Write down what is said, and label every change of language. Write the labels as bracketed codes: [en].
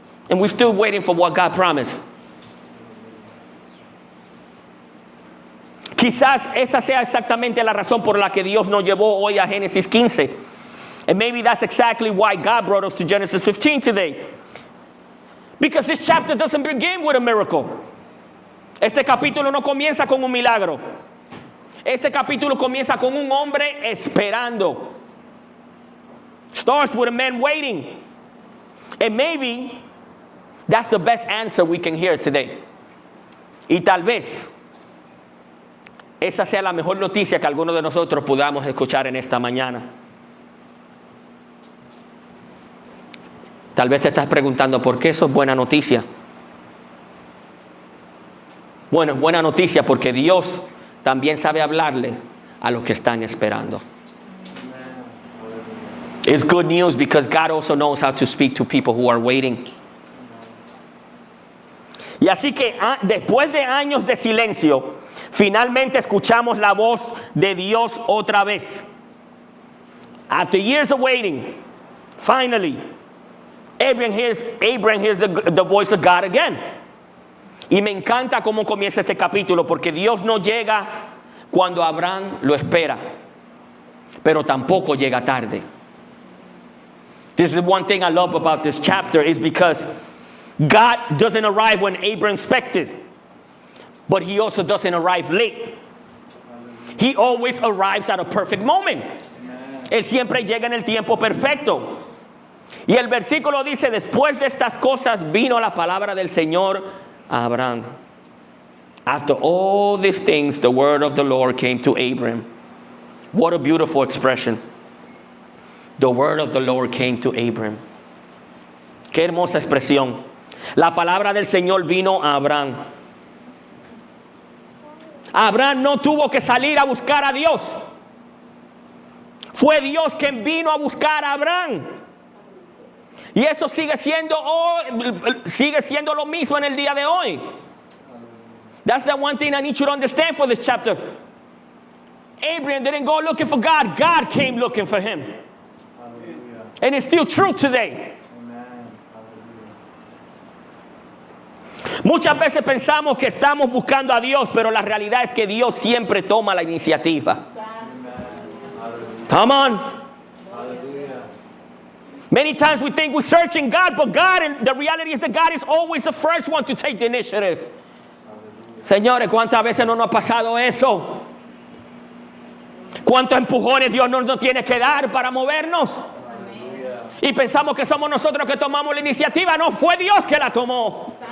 [en] And we're still waiting for what God promised. [es] Quizás esa sea exactamente la razón por la que Dios nos llevó hoy a Génesis 15. [en] And maybe that's exactly why God brought us to Genesis 15 today. Because this chapter doesn't begin with a miracle. [es] Este capítulo no comienza con un milagro. Este capítulo comienza con un hombre esperando. [en] Starts with a man waiting. And maybe that's the best answer we can hear today. [es] Y tal vez esa sea la mejor noticia que algunos de nosotros podamos escuchar en esta mañana. Tal vez te estás preguntando por qué eso es buena noticia. Bueno, es buena noticia porque Dios también sabe hablarle a los que están esperando. [en] It's good news because God also knows how to speak to people who are waiting. [es] Y así que después de años de silencio, finalmente escuchamos la voz de Dios otra vez. [en] After years of waiting, finally, Abraham hears the voice of God again. [es] Y me encanta cómo comienza este capítulo, porque Dios no llega cuando Abraham lo espera, pero tampoco llega tarde. [en] This is one thing I love about this chapter, is because God doesn't arrive when Abraham expected, but he also doesn't arrive late. He always arrives at a perfect moment. [es] Él siempre llega en el tiempo perfecto. Y el versículo dice: después de estas cosas vino la palabra del Señor a Abraham. [en] After all these things, the word of the Lord came to Abraham. What a beautiful expression. The word of the Lord came to Abraham. [es] Qué hermosa expresión. La palabra del Señor vino a Abraham. Abraham no tuvo que salir a buscar a Dios. Fue Dios quien vino a buscar a Abraham. Y eso sigue siendo lo mismo en el día de hoy. [en] That's the one thing I need you to understand for this chapter. Abraham didn't go looking for God. God came looking for him. And it's still true today. [es] Muchas veces pensamos que estamos buscando a Dios, pero la realidad es que Dios siempre toma la iniciativa. [en] Come on. Many times we think we're searching God, but God, and the reality is that God is always the first one to take the initiative. [es] Señores, ¿cuántas veces no nos ha pasado eso? ¿Cuántos empujones Dios nos tiene que dar para movernos? Y pensamos que somos nosotros que tomamos la iniciativa. No, fue Dios que la tomó.